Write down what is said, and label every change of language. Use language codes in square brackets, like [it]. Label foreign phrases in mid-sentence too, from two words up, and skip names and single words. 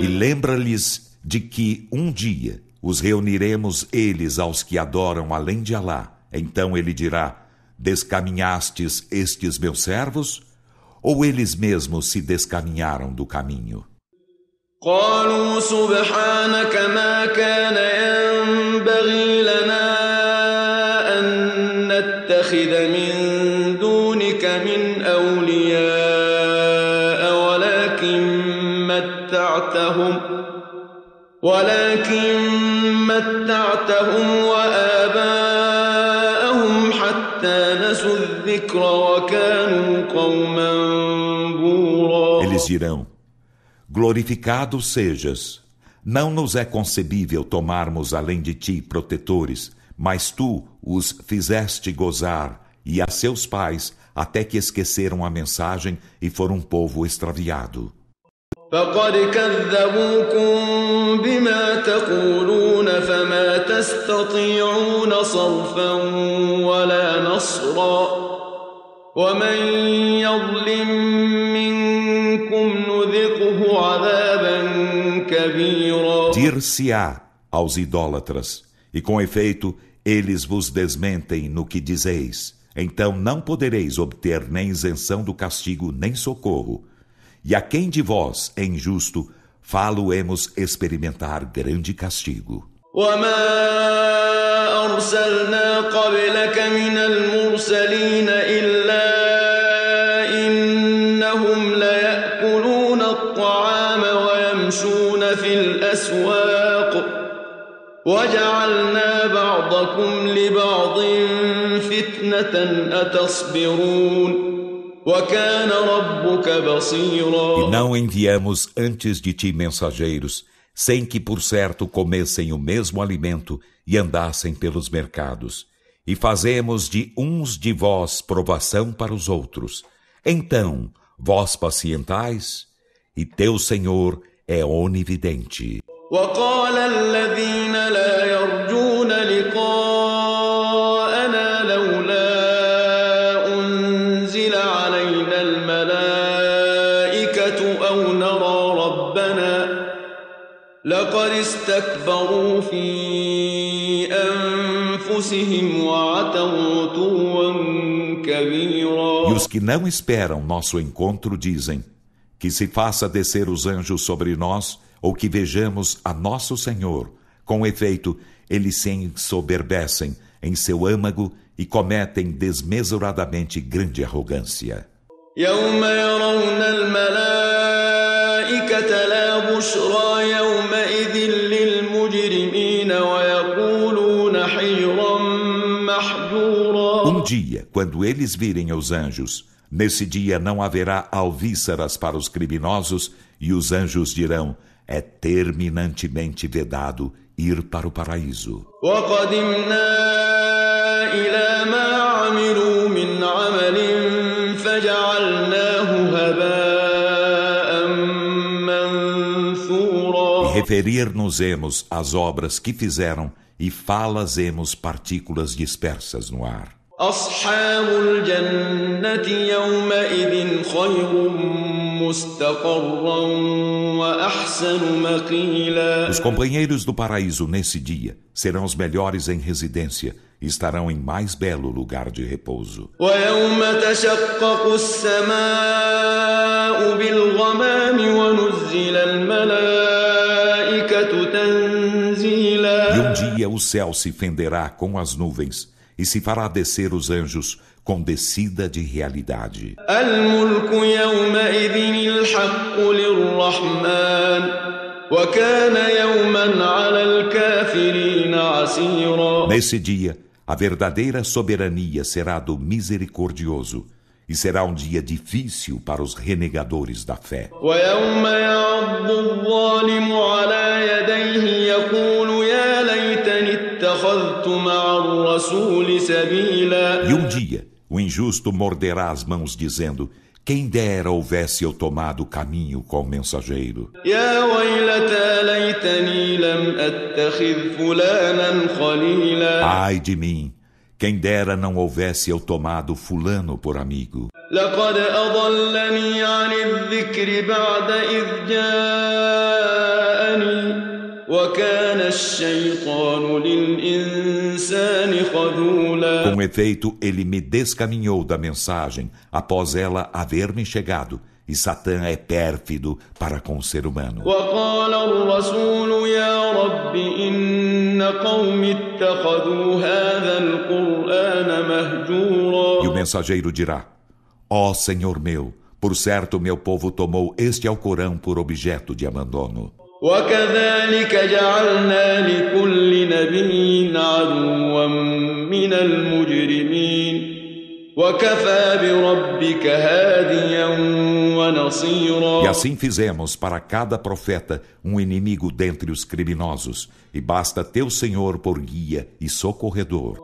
[pt] E lembra-lhes de que dia os reuniremos eles aos que adoram além de Alá. Então ele dirá: descaminhastes estes meus servos? Ou eles mesmos se descaminharam do caminho? [ar] قالوا سبحانك ما كان ينبغي لنا أن نتخذ من دونك من أولياء ولكن متعتهم وآباءهم حتى نسوا الذكر وكانوا قوما بورا. [pt] Eles dirão: glorificado sejas. Não nos é concebível tomarmos além de ti protetores, mas tu os fizeste gozar, e a seus pais, até que esqueceram a mensagem e foram um povo extraviado. [ar] فقد كذبوكم بما تقولون فما تستطيعون صرفا ولا نصرا ومن يظلم منكم نذقه عذابا كبيرا. [pt] Dir-se-á aos idólatras, e com efeito eles vos desmentem no que dizeis, então não podereis obter nem isenção do castigo nem socorro. E a quem de vós é injusto, fá-lo-emos experimentar grande castigo. [ar] وما أرسلنا قبلك من المرسلين إلا إنهم ليأكلون الطعام ويمشون في الأسواق وجعلنا بعضكم لبعض فتنة أتصبرون وكان ربك بصيرا. [pt] E não enviamos antes de ti mensageiros, sem que por certo comessem o mesmo alimento e andassem pelos mercados. E fazemos de uns de vós provação para os outros. Então, vós pacientais, e teu Senhor é onividente. [ar] وقال الذين لا يرجون لقاءنا لولا أنزل علينا الملائكة أو نرى ربنا لقد استكبروا في أنفسهم وعتوا عتوا كبيرا. [pt] E os que não esperam nosso encontro dizem: que se faça descer os anjos sobre nós, ou que vejamos a nosso Senhor. Com efeito, eles se ensoberbecem em seu âmago e cometem desmesuradamente grande arrogância. [ar] يوم يرون الملائكة لا بشرى يومئذ للمجرمين ويقولون حجرا محجورا. [pt] Dia, quando eles virem os anjos, nesse dia não haverá alvíceras para os criminosos e os anjos dirão: é terminantemente vedado ir para o paraíso. [ar] وقدمنا إلى ما عملوا من عمل فجعلناه هباء منثورا. [pt] E referir-nos-emos às obras que fizeram e fá-las-emos partículas dispersas no ar. [ar] أصحاب الجنة يومئذ خير مستقرا وأحسن مقيلا. [pt] Os companheiros do paraíso nesse dia serão os melhores em residência e estarão em mais belo lugar de repouso. [ar] ويوم تشقق السماء بالغمام ونزل الملائكة تنزيلا. [pt] E dia o céu se fenderá com as nuvens e se fará descer os anjos com descida de realidade. [ar] الملك يومئذ الحق للرحمن وكان يوما على الكافرين عسيرا. [pt] Nesse dia, a verdadeira soberania será do misericordioso e será um dia difícil para os renegadores da fé. [ar] ويوم يعض الظالم على يديه يقول يا ليتني اتخذت مع الرسول سبيلا. [pt] E dia, o injusto morderá as mãos dizendo: quem dera houvesse eu tomado o caminho com o mensageiro. [ar] يا ويلتى ليتني لم أتخذ فلانا خليلا. [pt] Ai de mim, quem dera não houvesse eu tomado fulano por amigo. [ar] لقد أضلني عن الذكر بعد إذ جاءني وكان الشيطان للإنسان خذولا. [pt] Com efeito, ele me descaminhou da mensagem após ela haver me chegado, e Satã é pérfido para com o ser humano. [ar] وقال الرسول يا رب إن قوم اتخذوا هذا القرآن مهجورا. [pt] E o mensageiro dirá: ó Senhor meu, por certo meu povo tomou este Alcorão por objeto de abandono. [ar] وكذلك جعلنا لكل نبي عدوا من المجرمين وكفى بربك هاديا ونصيرا. [pt] E assim fizemos para cada profeta um inimigo dentre os criminosos, e basta teu Senhor por guia e socorredor.